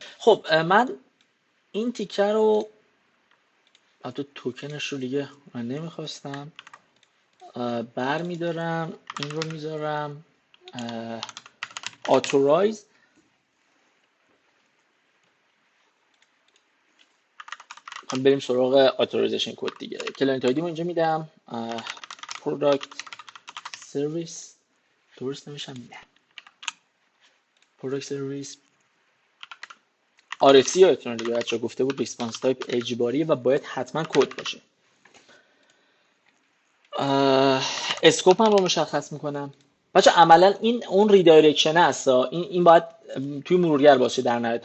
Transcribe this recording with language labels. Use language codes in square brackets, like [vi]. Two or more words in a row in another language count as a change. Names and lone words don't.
[fa] خب من این تیکه رو البته توکنش رو دیگه من نمیخواستم، بر میدارم این رو میذارم authorize. بریم سراغ authorization کد دیگه. [en] client ID [fa] اینجا میدم [en] product service، [fa] درست نمیشم میدم [en] product service [fa] RFC یادتونه دیگه بچه‌ها گفته بود [en] response type [fa] اجباریه و باید حتما کد باشه. اسکوپ هم رو مشخص میکنم. بچه عملا این اون ریدایرکشن هست، این باید توی مرورگر باشه در نهایت.